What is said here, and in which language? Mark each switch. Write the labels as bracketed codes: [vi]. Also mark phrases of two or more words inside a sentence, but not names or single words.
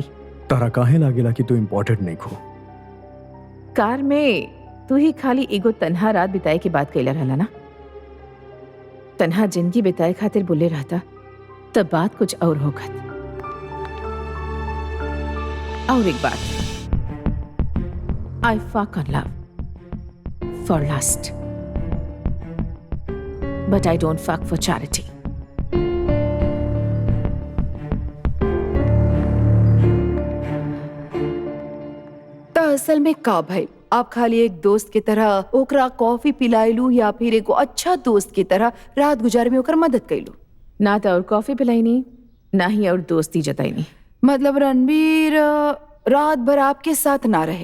[bho] तारा काहे लागेला कि तू इम्पोर्टेंट नहीं खो? कार में तू ही खाली एगो तन्हा रात बिताए की बात कैला रहला ना। तन्हा जिंदगी बिताए खातिर बोले रहता तब बात कुछ और होगत। और एक बात, [en] I fuck on love for lust, but I don't fuck for charity. [bho] असल में का भाई आप खाली एक दोस्त की तरह ओकरा कॉफी पिलाइलू या फिर एगो अच्छा दोस्त की तरह रात गुजार में ओकर मदद कैलू? ना तो और कॉफी पिलाई नहीं, ना ही और दोस्ती जताई नहीं। मतलब रणबीर रात भर आपके साथ ना रहे?